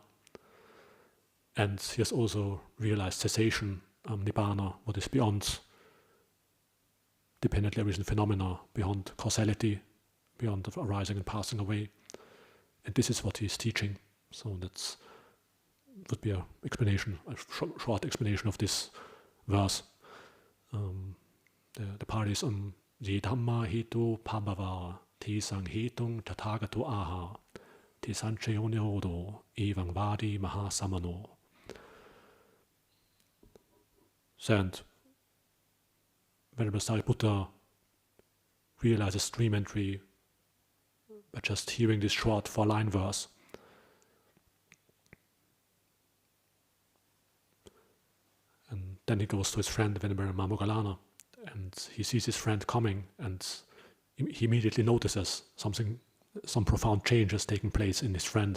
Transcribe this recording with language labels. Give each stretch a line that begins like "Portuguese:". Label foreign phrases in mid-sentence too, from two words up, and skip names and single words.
English: And he has also realized cessation, nibbana, what is beyond dependently arisen phenomena, beyond causality, beyond of arising and passing away. And this is what he is teaching. So that would be a short explanation of this verse.
Pali: The part is Ye Dhamma Hetu Pabhava te sang hetung tathagato aha, te sanchayo nirodo, evang vadi Mahā samano.
English: And Venerable Sāriputta realizes streamenty by just hearing this short 4-line verse. And then he goes to his friend Venerable Moggalāna, and he sees his friend coming, and he immediately notices some profound changes taking place in his friend.